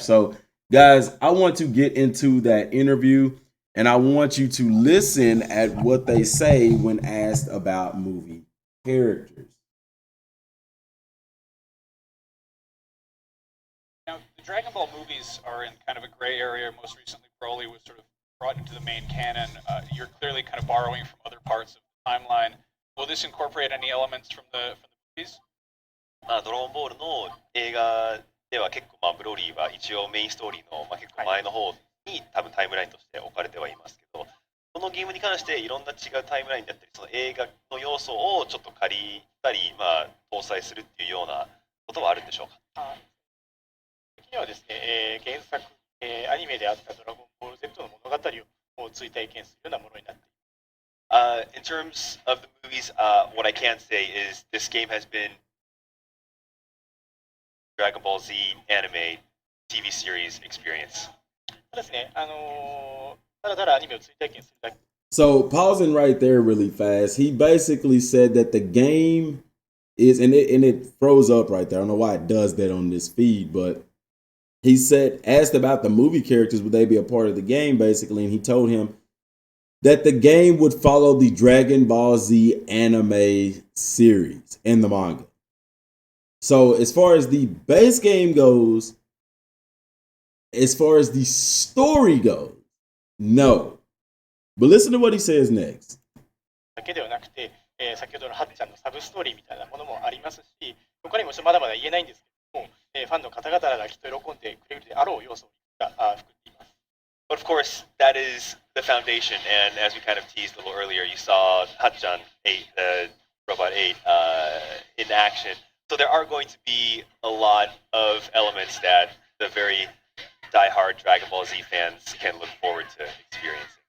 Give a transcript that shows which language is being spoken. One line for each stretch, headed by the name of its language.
English: So, guys, I want to get into that interview, and I want you to listen at what they say when asked about movie characters. Now, the Dragon Ball movies are in kind of a gray area. Most recently, Broly was sort of brought into the main canon. You're clearly kind of borrowing from other parts of the timeline. Will this incorporate any elements from the movies?
Japanese: ドラゴンボールの映画では結構ブロリーは一応メインストーリーの結構前の方に多分タイムラインとして置かれてはいますけど、このゲームに関していろんな違うタイムラインだったり、その映画の要素をちょっと借りたり、搭載するっていうようなことはあるんでしょうか？にはですね、原作、アニメであったドラゴンボール Z の物語を追体験するようなものになっています。
English: In terms of the movies, what I can say is this game has been Dragon Ball Z anime TV series experience.
Japanese: ただですね、ただただアニメを追体験するだけ。
English: So pausing right there really fast, he basically said that the game is, and it froze up right there. I don't know why it does that on this feed, but he said, asked about the movie characters, would they be a part of the game, basically, and he told him that the game would follow the Dragon Ball Z anime series in the manga. So as far as the base game goes, as far as the story goes, no. But listen to what he says next.
Japanese: だけではなくて、先ほどのはっちゃんのサブストーリーみたいなものもありますし、他にもまだまだ言えないんですけども、ファンの方々がきっと喜んでくれるであろう要素が含んでいます。
English: But of course, that is the foundation, and as we kind of teased a little earlier, you saw Hachan 8, Robot 8 in action. So there are going to be a lot of elements that the very die-hard Dragon Ball Z fans can look forward to experiencing.